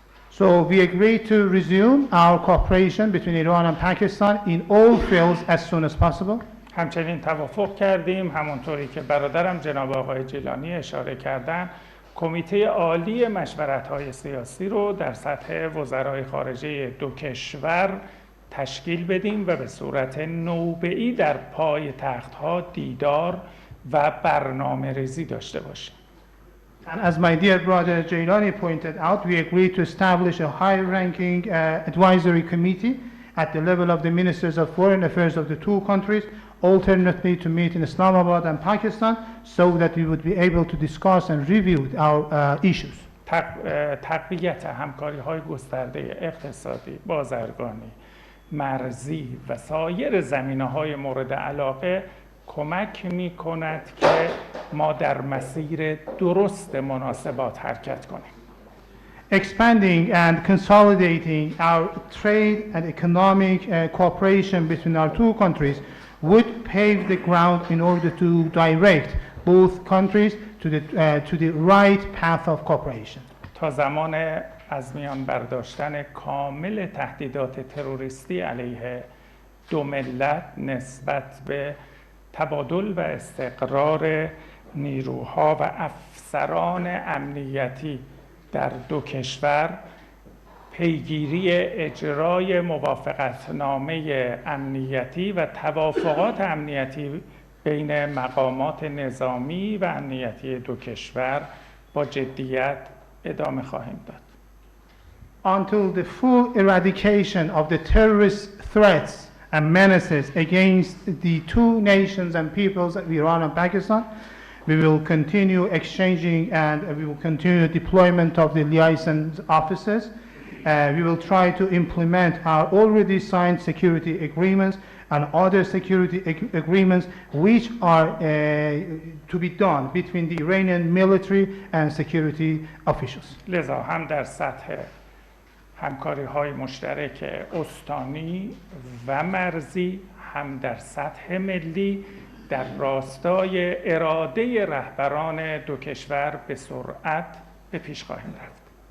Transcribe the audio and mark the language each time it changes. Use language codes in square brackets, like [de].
[en] So we agreed to resume our cooperation between Iran and Pakistan in all fields as soon as possible. [fa] همچنین توافق کردیم، همونطوری که برادرم جناب آقای جیلانی اشاره کردن، کمیته عالی مشورت‌های سیاسی رو در سطح وزرای خارجه دو کشور تشکیل بدیم و به صورت نوبه‌ای در پای تخت‌ها دیدار و برنامه‌ریزی داشته باشیم. [en] And as my dear brother Jailani pointed out, we agreed to establish a high-ranking advisory committee at the level of the ministers of foreign affairs of the two countries, alternately to meet in Islamabad and Pakistan, so that we would be able to discuss and review our issues. [fa] تقویت همکاری‌های گسترده اقتصادی، بازرگانی، مرزی و سایر زمینه‌های مورد علاقه کمک می‌کند که ما در مسیر درست مناسبات حرکت کنیم. [en] Expanding and consolidating our trade and economic cooperation between our two countries would pave the ground in order to direct both countries to the right path of cooperation. [fa] تا زمان از میان برداشتن کامل تهدیدات تروریستی علیه دو ملت نسبت به تبادل و استقرار نیروها و افسران امنیتی در دو کشور، پیگیری اجرای موافقتنامه امنیتی و توافقات امنیتی بین مقامات نظامی و امنیتی دو کشور با جدیت ادامه خواهیم داد. [en] Until the full eradication of the terrorist threats and menaces against the two nations and peoples of Iran and Pakistan, we will continue exchanging and we will continue deployment of the liaison officers. We will try to implement our already signed security agreements and other security agreements which are to be done between the Iranian military and security officials. [fa] لذا هم در سطح همکاری‌های مشترک استانی و مرزی، هم در سطح ملی در راستای اراده رهبران دو کشور به سرعت به پیش خواهیم رفت.